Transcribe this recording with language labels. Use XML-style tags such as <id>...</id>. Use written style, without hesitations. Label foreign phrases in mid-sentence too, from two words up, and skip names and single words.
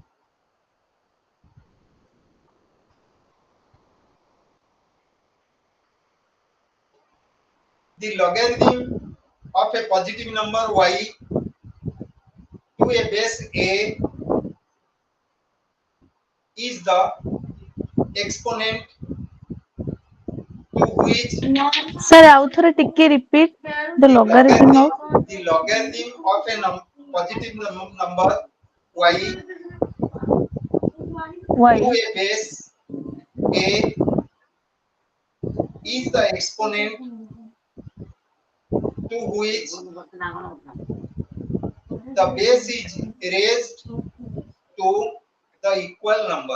<en>The logarithm of a positive number y to a base a is the exponent to which Sir,</en> <or>ଆଉ ଥରେ ଟିକେ</or> <en>repeat the logarithm of the logarithm of a positive number y y. to a base a is the exponent to which the base is raised to the equal number.</en>